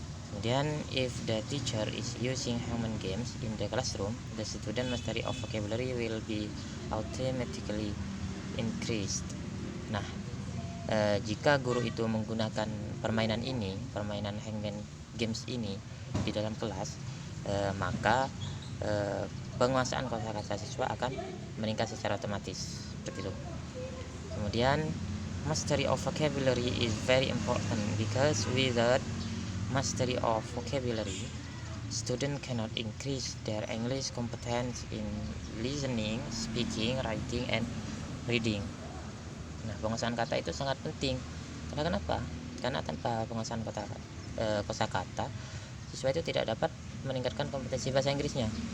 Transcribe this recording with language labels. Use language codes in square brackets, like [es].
[en] Kemudian, if the teacher is using hangman games in the classroom, the student mastery of vocabulary will be automatically increased. [id] Nah, jika guru itu menggunakan permainan hangman games ini di dalam kelas, maka penguasaan kosakata siswa akan meningkat secara otomatis, seperti itu. [en] Kemudian, mastery of vocabulary is very important because without mastery of vocabulary, student cannot increase their English competence in listening, speaking, writing, and reading. [id] Nah, penguasaan kata itu sangat penting. Karena kenapa? Karena tanpa penguasaan kosakata, siswa itu tidak dapat meningkatkan kompetensi bahasa Inggrisnya.